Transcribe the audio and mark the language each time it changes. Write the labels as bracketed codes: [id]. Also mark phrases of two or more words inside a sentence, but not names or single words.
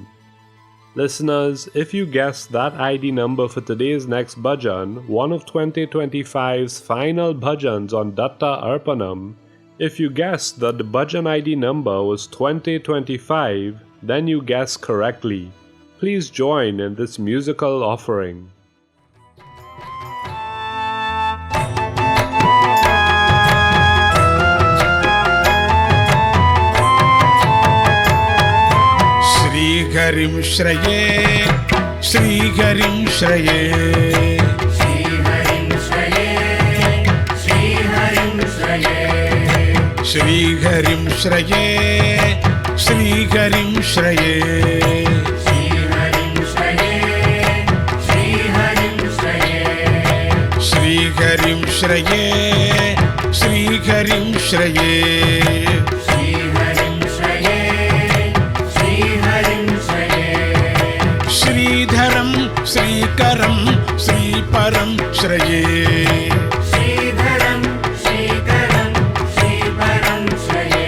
[en] Listeners, if you guess that ID number for today's next bhajan, one of 2025's final bhajans on Datta Arpanam, if you guess that the bhajan ID number was 2025, then you guess correctly. Please join in this musical offering. [sa] Hariം ശ്രയേ ശ്രീഹരിം ശ്രയേ ശ്രീഹരിം ശ്രയേ ശ്രീഹരിം ശ്രയേ ശ്രീഹരിം ശ്രയേ ശ്രീഹരിം ശ്രയേ ശ്രീഹരിം ശ്രയേ ശ്രീഹരിം ശ്രയേ ശ്രീഹരിം ശ്രയേ ശ്രീഹരിം ശ്രയേ श्रीधरं श्रीकरं श्रीपरं श्रये श्रीधरं श्रीकरं श्रीपरं श्रये